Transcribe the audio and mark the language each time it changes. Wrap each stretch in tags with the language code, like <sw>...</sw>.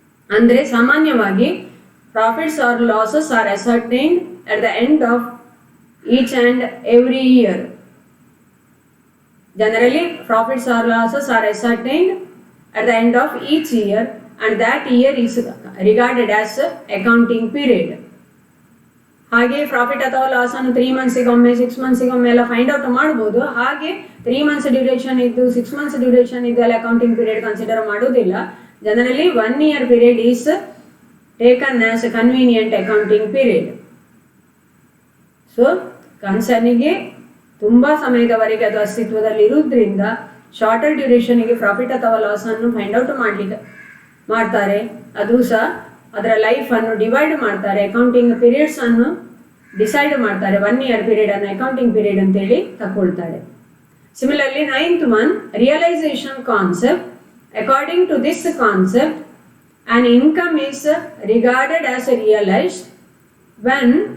<kn>ಅಂದರೆ ಸಾಮಾನ್ಯವಾಗಿ</kn> <en>profits or losses are ascertained at the end of each and every year. Generally, profits or losses are ascertained at the end of each year, and that year is regarded as accounting period.</en> <kn>ಹಾಗೆ profit ಅಥವಾ loss ಅನ್ನು 3 ಮಂತ್ಸಿಗೊಮ್ಮೆ 6 ಮಂತ್ಸಿಗೊಮ್ಮೆ ಎಲ್ಲ find out ಮಾಡ್ಬೋದು. ಹಾಗೆ 3 months duration ಇದ್ದು 6 months duration ಇದ್ದು ಎಲ್ಲ accounting period consider ಮಾಡೋದಿಲ್ಲ.</kn> <en>Generally 1 year period is taken as a convenient accounting period.</en> <kn>So ಕನ್ಸರ್ನಿಗೆ ತುಂಬಾ ಸಮಯದವರೆಗೆ ಅದು ಅಸ್ತಿತ್ವದಲ್ಲಿ ಇರುವುದರಿಂದ ಶಾರ್ಟರ್ ಡ್ಯೂರೇಷನ್ಗೆ ಪ್ರಾಫಿಟ್ ಅಥವಾ ಲಾಸ್ ಅನ್ನು ಫೈಂಡ್ ಔಟ್ ಮಾಡ್ತಾರೆ. ಅದು ಸಹ ಅದರ ಲೈಫ್ ಅನ್ನು ಡಿವೈಡ್ ಮಾಡ್ತಾರೆ, ಅಕೌಂಟಿಂಗ್ ಪೀರಿಯಡ್ಸ್ ಅನ್ನು ಡಿಸೈಡ್ ಮಾಡ್ತಾರೆ. 1 year ಪೀರಿಯಡ್ ಅನ್ನು ಅಕೌಂಟಿಂಗ್ ಪೀರಿಯಡ್ ಅಂತೇಳಿ ತಗೊಳ್ತಾರೆ. Similarly 9th one, realisation concept.</kn> <en>according to this concept, an income is regarded as realized when</en>